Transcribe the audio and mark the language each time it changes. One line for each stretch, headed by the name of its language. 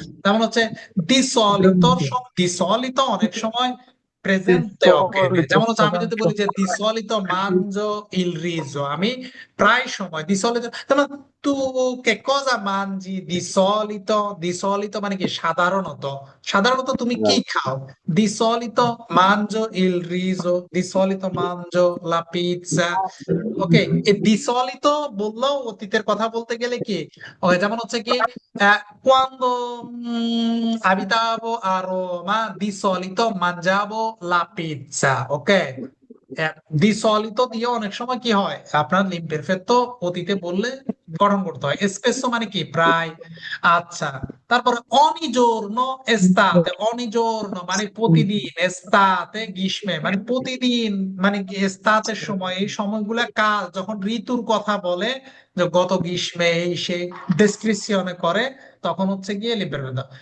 Bangla: যেমন হচ্ছে ডিসলিতো অনেক সময় প্রেজেন্টে অকেনে। যেমন হচ্ছে আমি যদি বলি যে
Italian: ডিসলিতো মানজো ইল রিজো,
Bangla: আমি প্রায় সময় ডিসলিতো, যেমন
Italian: তু কে cosa mangi di solito?
Bangla: Di solito মানে কি? সাধারণত। সাধারণত তুমি কি খাও?
Italian: Di solito mangio il riso, di solito mangio la pizza।
Bangla: ওকে, এই di solito বললেও অতীতের কথা বলতে গেলে কি? ওকে, যেমন হচ্ছে কি
Italian: quando abitavo a Roma di solito mangiavo la pizza।
Bangla: ওকে, দি সলিতো দিয়ে অনেক সময় কি হয়, আপনার লিমপেরফেক্তো অতীতে বললে গঠন করতে হয়। এসপেসো মানে কি? প্রায়। আচ্ছা, তারপরে অনিজোর্নো এস্তাতে, অনিজোর্নো মানে প্রতিদিন, এস্তাতে গ্রীষ্মে মানে প্রতিদিন, মানে কি এস্তাতের সময়, এই সময়গুলা কাল, যখন ঋতুর কথা বলে, যে গত গ্রীষ্মে এই সেই ডেসক্রিপশনে করে, তখন হচ্ছে গিয়ে লিমপেরফেক্তো।